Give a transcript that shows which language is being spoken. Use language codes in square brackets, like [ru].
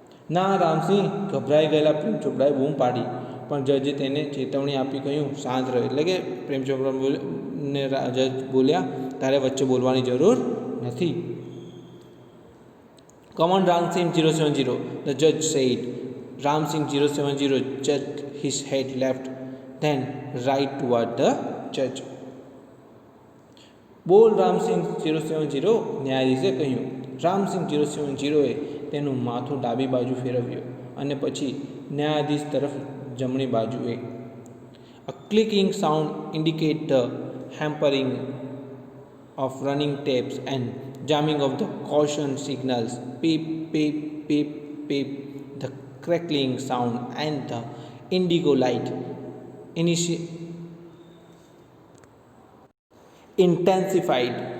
[gu] ના, રામસિંહ, ગભરાઈ ગયેલા પ્રેમ ચોપરાએ બૂમ પાડી, પણ જજે તેને ચેતવણી આપી કહ્યું, શાંત રહો. એટલે કે પ્રેમ ચોપરા ને જજ બોલ્યા, તારે વચ્ચે બોલવાની જરૂર નથી. [en] Come on, Ramsing 070, the judge said. Ramsing 070 jerked his head left, then right toward the judge. [gu] બોલ, રામસિંહ 070, ન્યાયાધીશે કહ્યું. રામસિંહ 070એ તેનું માથું ડાબી બાજુ ફેરવ્યું અને પછી ન્યાયાધીશ તરફ જમણી બાજુએ. [en] A clicking sound indicated the hampering of running taps and jamming of the caution signals. Beep, beep, beep, beep. The crackling sound and the indigo light intensified.